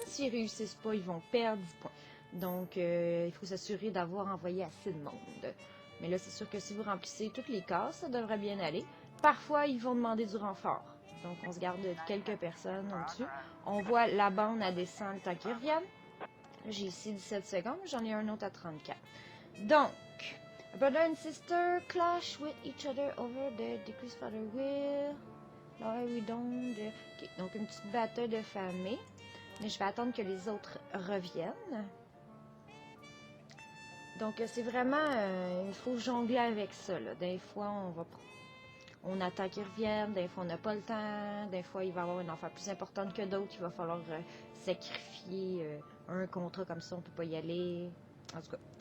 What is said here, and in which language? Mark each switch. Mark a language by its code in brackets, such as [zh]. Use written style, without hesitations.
[fr] S'ils réussissent pas, ils vont perdre 10 points. Donc, il faut s'assurer d'avoir envoyé assez de monde. Mais là, c'est sûr que si vous remplissez toutes les cases, ça devrait bien aller. Parfois, ils vont demander du renfort. Donc, on se garde quelques personnes au-dessus. On voit la bande à descendre le temps qu'ils reviennent. J'ai ici 17 secondes. J'en ai un autre à 34. Donc, [en] a brother and sister clash with each other over the decreased father will. [fr] Là, [en] we don't... Okay. [fr] Donc, une petite bataille de famille. Mais je vais attendre que les autres reviennent. Donc, c'est vraiment... il faut jongler avec ça, là. Des fois, on attend qu'ils reviennent, des fois on n'a pas le temps, des fois il va y avoir une affaire plus importante que d'autres, il va falloir sacrifier un contrat comme ça, on peut pas y aller. En tout cas.